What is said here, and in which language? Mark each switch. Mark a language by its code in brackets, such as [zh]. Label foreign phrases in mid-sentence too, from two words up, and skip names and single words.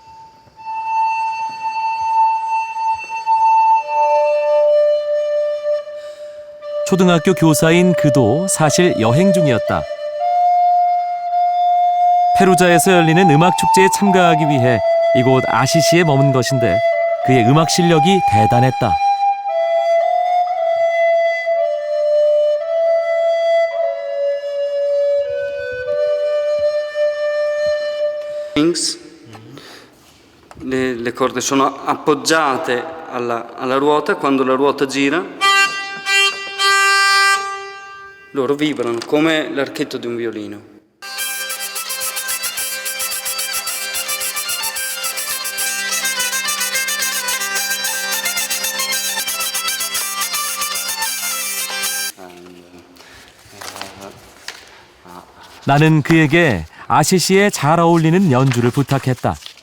[ko] 초등학교 교사인 그도 사실 여행 중이었다. 페루자에서 열리는 음악 축제에 참가하기 위해 이곳 아시시에 머문 것인데 그의 음악 실력이 대단했다. [it] Le corde sono appoggiate alla ruota e quando la ruota gira loro vibrano come l'archetto di un violino. [ko] 나는 그에게 아시시에 잘 어울리는 연주를 부탁했다.